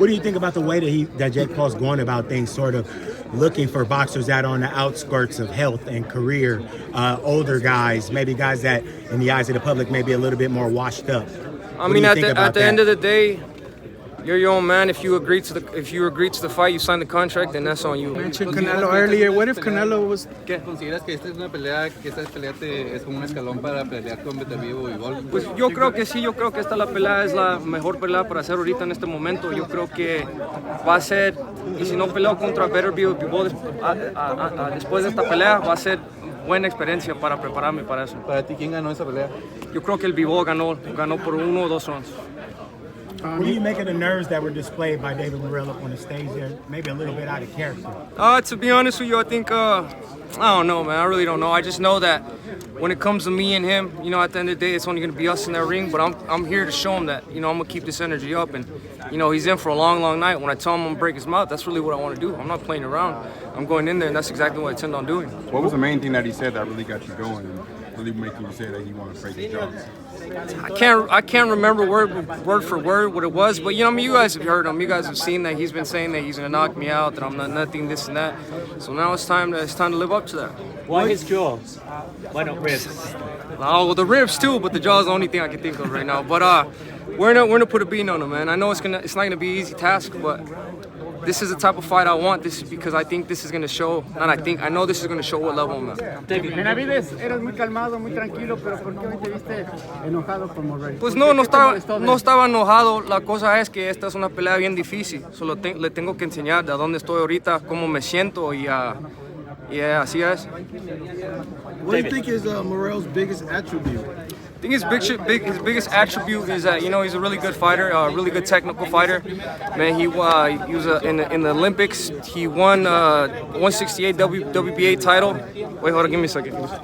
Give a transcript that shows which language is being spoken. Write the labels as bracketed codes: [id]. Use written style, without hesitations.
[en] What do you think about the way that Jake Paul's going about things, sort of looking for boxers that are on the outskirts of health and career, older guys, maybe guys that in the eyes of the public may be a little bit more washed up? I mean, at the end of the day, you're your own man. If you agree to the fight, you sign the contract, then that's on you. You mentioned Canelo earlier. What if Canelo was? [es] ¿Consideras que esta es una pelea, que esta pelea es como un escalón para pelear con Benavidez y Bol? Pues yo creo que sí, yo creo que la pelea es la mejor pelea para hacer ahorita en este momento. Yo creo que va a ser, y si no peleo contra Benavidez y Bol después de esta pelea, va a ser buena experiencia para prepararme para eso. Para ti, ¿quién ganó esa pelea? Yo creo que el Bivol ganó por 1 o 2 rounds. [en] What do you make of the nerves that were displayed by David Morrell up on the stage there? Maybe a little bit out of character. To be honest with you, I think, I don't know, man. I really don't know. I just know that when it comes to me and him, you know, at the end of the day, it's only going to be us in that ring. But I'm here to show him that, you know, I'm going to keep this energy up. And, you know, he's in for a long, long night. When I tell him I'm going to break his mouth, that's really what I want to do. I'm not playing around. I'm going in there, and that's exactly what I intend on doing. What was the main thing that he said that really got you going and really making you say that he wanted to break his jaws? I can't remember word for word what it was, but you know, I mean, you guys have heard him. You guys have seen that he's been saying that he's gonna knock me out, that I'm not nothing, this and that. So now it's time to live up to that. Why his jaws? Why not ribs? Oh, well, the ribs too, but the jaw's the only thing I can think of right now. But we're gonna put a beat on him, man. I know it's not gonna be an easy task, but this is the type of fight I want. This is because I think this is going to show, and I know this is going to show what level I'm at. [es] David Benavidez, eres muy calmado, muy tranquilo, pero ¿por qué hoy te viste enojado por Morrell? Pues no estaba enojado. La cosa es que esta es una pelea bien difícil. Solo le tengo que enseñar de dónde estoy ahorita, cómo me siento y así es. [en] What do you think is Morrell's biggest attribute? I think his biggest attribute is that, you know, he's a really good fighter, a really good technical fighter. Man, he was in the Olympics. He won 168 WBA title. Wait, hold on, give me a second.